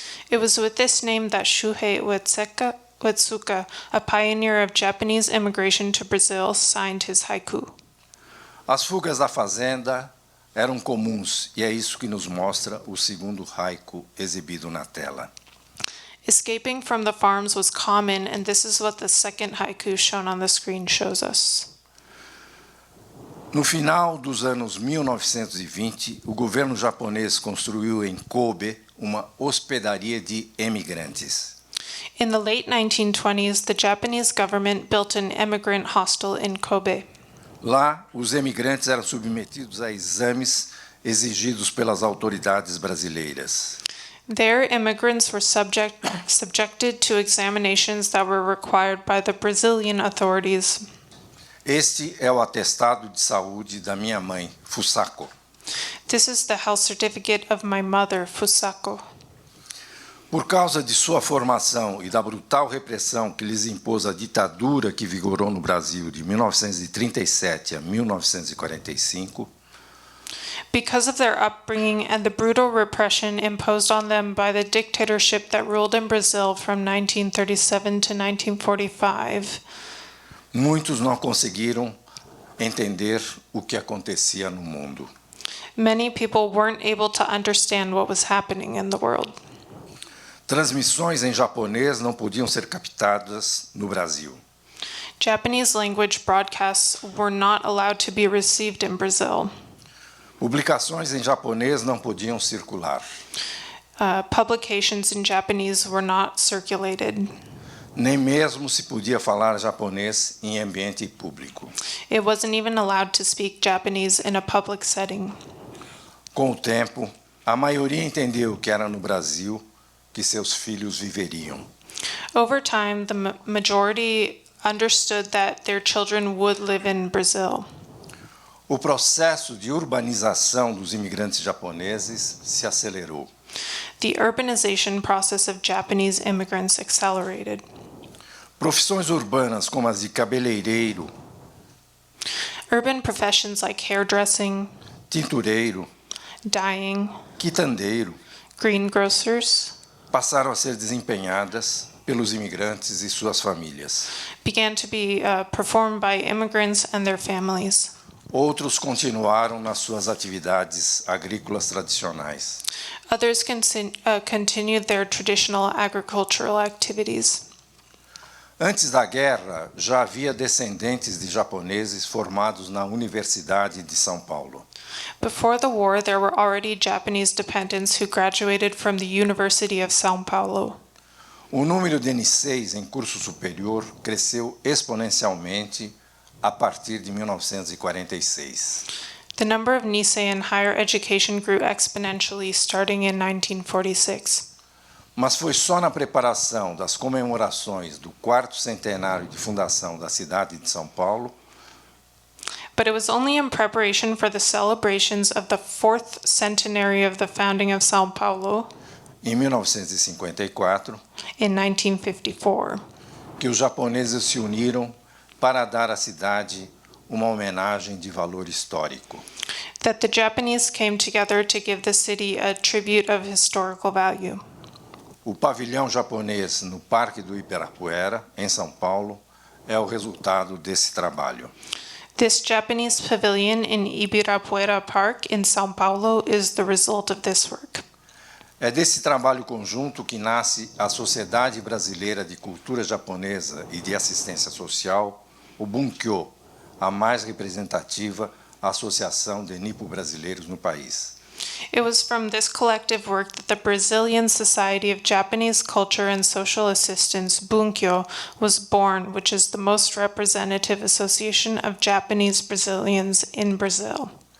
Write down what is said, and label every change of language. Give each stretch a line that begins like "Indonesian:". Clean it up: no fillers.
English: It was with this name that Shuhei Uetsuka, a pioneer of Japanese immigration to Brazil, signed his haiku.
Portuguese: As fugas da fazenda eram comuns e é isso que nos mostra o segundo haiku exibido na tela.
English: Escaping from the farms was common, and this is what the second haiku shown on the screen shows us.
Portuguese: No final dos anos 1920, o governo japonês construiu em Kobe uma hospedaria de emigrantes.
English: In the late 1920s, the Japanese government built an immigrant hostel in Kobe.
Portuguese: Lá, os emigrantes eram submetidos a exames exigidos pelas autoridades brasileiras.
English: There, immigrants were subjected to examinations that were required by the Brazilian authorities.
Portuguese: Este é o atestado de saúde da minha mãe, Fusako.
English: This is the health certificate of my mother, Fusako.
Portuguese: Por causa de sua formação e da brutal repressão que lhes impôs a ditadura que vigorou no Brasil de 1937 a 1945,
English: Because of their upbringing and the brutal repression imposed on them by the dictatorship that ruled in Brazil from 1937 to 1945,
Portuguese: muitos não conseguiram entender o que acontecia no mundo.
English: many people weren't able to understand what was happening in the world.
Portuguese: Transmissões em japonês não podiam ser captadas no Brasil.
English: Japanese language broadcasts were not allowed to be received in Brazil.
Portuguese: Publicações em japonês não podiam circular.
English: Publications in Japanese were not circulated.
Portuguese: Nem mesmo se podia falar japonês em ambiente público.
English: It wasn't even allowed to speak Japanese in a public setting.
Portuguese: Com o tempo, a maioria entendeu que era no Brasil que seus filhos viveriam.
English: Over time, the majority understood that their children would live in Brazil.
Portuguese: O processo de urbanização dos imigrantes japoneses se acelerou.
English: The urbanization process of Japanese immigrants accelerated.
Portuguese: Profissões urbanas como as de cabeleireiro,
English: Urban professions like hairdressing,
Portuguese: tintureiro,
English: dyeing,
Portuguese: quitandeiro
English: greengrocers
Portuguese: passaram a ser desempenhadas pelos imigrantes e suas famílias.
English: began to be performed by immigrants and their families.
Portuguese: Outros continuaram nas suas atividades agrícolas tradicionais.
English: Others continued their traditional agricultural activities.
Portuguese: Antes da guerra, já havia descendentes de japoneses formados na Universidade de São Paulo.
English: Before the war, there were already Japanese dependents who graduated from the University of São Paulo.
Portuguese: O número de Nisseis em curso superior cresceu exponencialmente a partir de 1946.
English: The number of Nisei in higher education grew exponentially starting in 1946.
Portuguese: Mas foi só na preparação das comemorações do 4º centenário de fundação da cidade de São Paulo
English: But it was only in preparation for the celebrations of the 4th centenary of the founding of São Paulo
Portuguese: em 1954
English: in 1954
Portuguese: que os japoneses se uniram para dar à cidade uma homenagem de valor histórico.
English: that the Japanese came together to give the city a tribute of historical value.
Portuguese: O pavilhão japonês no Parque do Ibirapuera, em São Paulo, é o resultado desse trabalho.
English: This Japanese pavilion in Ibirapuera Park in São Paulo is the result of this work.
Portuguese: É desse trabalho conjunto que nasce a Sociedade Brasileira de Cultura Japonesa e de Assistência Social, o Bunkyo, a mais representativa associação de nipo-brasileiros no país.
English: It was from this collective work that the Brazilian Society of Japanese Culture and Social Assistance, Bunkyo, was born, which is the most representative association of Japanese Brazilians in Brazil.